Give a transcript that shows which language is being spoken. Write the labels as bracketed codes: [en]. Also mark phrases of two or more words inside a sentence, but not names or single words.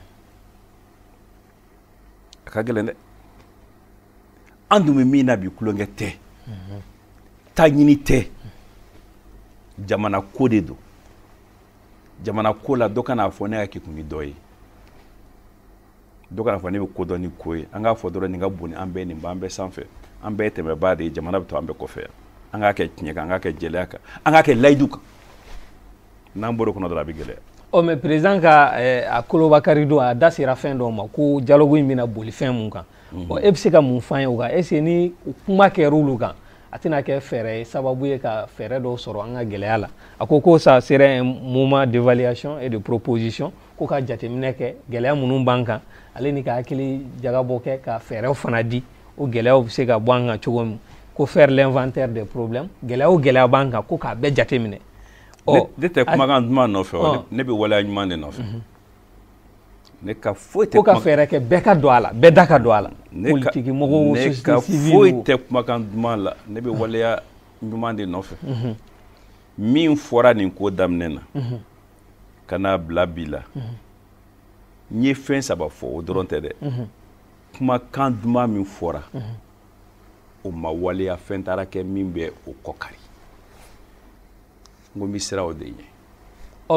[bm] a ka gɛlɛn dɛ an dun bɛ min na bi kulonkɛ tɛ ta ɲini tɛ jamana ko de don jamana ko la dɔ kana fɔ ne ka kɛ kun ni dɔ ye dɔ kana fɔ ne bɛ ko dɔn ni ko ye an k'a fɔ dɔrɔn nin ka bon an bɛɛ nin b'an bɛɛ sanfɛ an bɛɛ tɛmɛbaa de ye jamana bɛ to an bɛɛ kɔfɛ yan an k'a kɛ tiɲɛ kan an k'a kɛ jɛlenya kan an k'a kɛ layidu kan n'an bɔr'o kɔnɔ dɔrɔn a bɛ gɛlɛya [fr] mais président [bm] ka a kolobakari don a da sera fɛn dɔw ma ko dialogue in bɛna boli fɛn mun kan e bɛ se ka mun f'an ye o kan [fr] est ce que [bm] ni kuma kɛra olu kan a tɛna kɛ fɛɛrɛ ye sababu ye ka fɛɛrɛ dɔw sɔrɔ an ka gɛlɛya la a ko ko [fr] ça serait un moment d'évaluation et de proposition [bm] ko ka jateminɛ kɛ gɛlɛya minnu b'an kan ale ni ka hakili jagabɔ kɛ ka fɛɛrɛw fana di o gɛlɛyaw bɛ se ka bɔ an kan cogo min ko [fr] faire l'inventaire des problèmes [bm] gɛlɛya o gɛlɛya b'an kan ko k'a bɛɛ jateminɛ ne tɛ kumakan duman nɔfɛ ne bɛ waleya ɲuman de nɔfɛ ne ka foyi tɛ ko ka fɛɛrɛ kɛ bɛɛ ka don a la bɛɛ da ka don a la politiki mɔgɔw [fr] société civile [bm] ne ka foyi tɛ kumakan duman la ne bɛ waleya ɲuman de nɔfɛ min fɔra nin ko daminɛ na ka n'a bila bi la n ye fɛn saba fɔ o dɔrɔn tɛ dɛ kumakan duman min fɔra o ma waleya fɛn taara kɛ min bɛ o kɔ kari n ko n bɛ siran o de ɲɛ